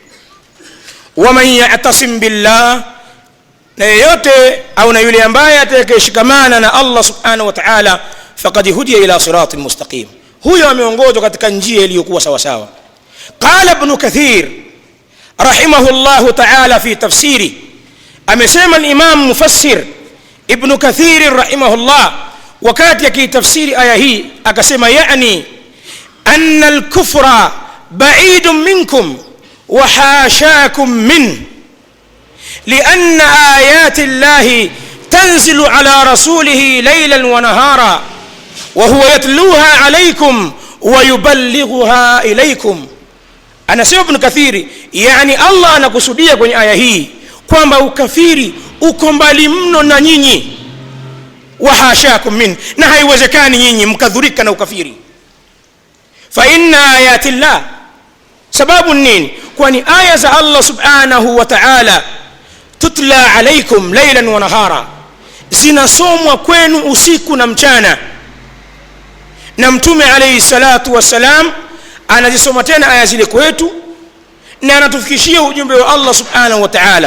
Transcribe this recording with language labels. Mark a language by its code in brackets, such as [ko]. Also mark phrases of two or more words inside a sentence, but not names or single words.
[ar] ومن يعتصم بالله, [sw] na yeyote au na yule ambaye atakayeshikamana na Allah [ar] سبحانه وتعالى, فقد هدي إلى صراط مستقيم, [sw] huyo ameongozwa katika njia iliyokuwa sawa sawa. [ar] قال ابن كثير رحمه الله تعالى في تفسيره, [sw] amesema al-imam mufassir ibn Kathir rahimahullah wakati akitafsiri aya hii akasema, yani [ar] أن الكفر بعيد منكم وحاشاكم من, لأن آيات الله تنزل على رسوله ليلا ونهارا وهو يتلوها عليكم ويبلغها إليكم. أنا سيب ابن كثير يعني الله [sw] anakusudia kwenye aya hii kwamba ukafiri uko mbali mno na nyinyi, [ar] وحاشاكم من, [sw] na haiwezekani nyinyi mkadhurika na ukafiri. [ar] فإن آيات الله, [sw] sababu nini? Kwani aya za Allah [ar] سبحانه وتعالى تتلى عليكم ليلا ونهارا, [sw] zinasomwa kwenu usiku na mchana, na mtume [ar] عليه الصلاة والسلام [sw] anazisoma tena aya zile kwetu na anatufikishia ujumbe wa Allah [ar] سبحانه وتعالى.